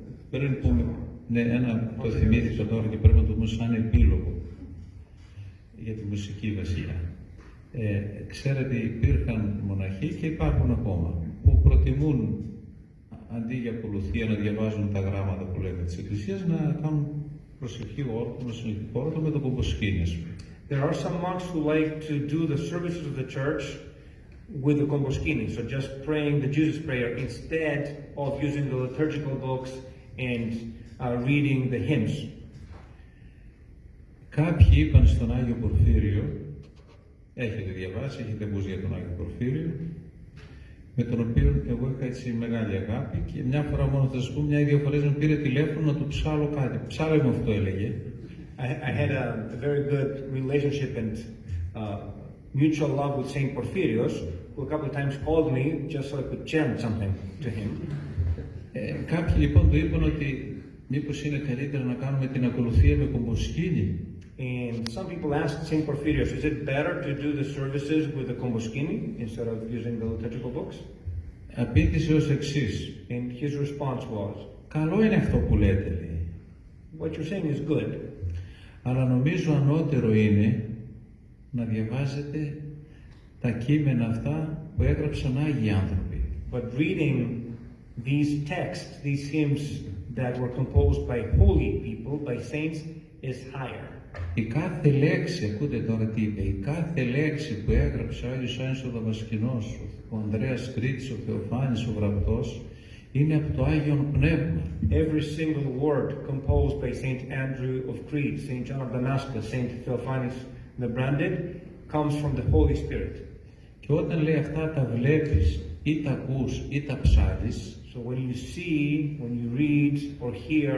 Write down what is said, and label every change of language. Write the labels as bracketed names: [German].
[Greek] Πριν πούμε, ναι, το θυμήθηκα τώρα και πρέπει να το πούμε σαν επίλογο για τη μουσική βασιλιά. Ξέρετε, υπήρχαν μοναχοί και υπάρχουν ακόμα που προτιμούν αντί για ακολουθία να διαβάζουν τα γράμματα που λέμε της Εκκλησίας, να κάνουν προσευχή όρκο, συνεχικό όρκο με το κομποσκήνες. [English] There are some monks who like to do the services of the church with the komboskini, so just praying the Jesus prayer instead of using the liturgical books and reading the hymns. [Greek] Κάποιοι είπαν στον Άγιο Πορφύριο, έχετε διαβάσει, έχετε ακούσει για τον Άγιο Πορφύριο, με τον οποίο εγώ είχα έτσι μεγάλη αγάπη και μια φορά μόνο θα σας πω, μια-δύο φορές με πήρε τηλέφωνο να του ψάλω κάτι. Ψάλω μου αυτό, έλεγε. [English] I had a very good relationship and mutual love with Saint Porphyrios, who a couple of times called me just so I could chant something to him. [Greek] Κάποιοι λοιπόν του είπαν ότι μήπως είναι καλύτερα να κάνουμε την ακολουθία με κομποσκήνη. [English] And some people asked Saint Porphyrios, is it better to do the services with the komboskini instead of using the liturgical books? [Greek] Απήντησε ως εξής. [English] And his response was, [Greek] καλό είναι αυτό που λέτε, λέει. [English] what you're saying is good, [Greek] αλλά νομίζω ανώτερο είναι να διαβάζετε τα κείμενα αυτά που έγραψαν Άγιοι άνθρωποι. [English] but reading these texts, these hymns that were composed by holy people, by saints, is higher. [Greek] Η κάθε λέξη, ακούτε τώρα τι είπε, η κάθε λέξη που έγραψε ο Άγιος Άννης ο Δαμασκηνός, ο Ανδρέας Κρήτης, ο Θεοφάνης, ο Γραπτός, είναι από το Άγιον Πνεύμα. [English] Every single word composed by Saint Andrew of Crete, Saint John of Damascus, Saint Theophanes the Branded, comes from the Holy Spirit. [Greek] Και όταν λέει αυτά τα βλέπεις ή τα ακούς ή τα ψάλεις, [English] So when you see, when you read or hear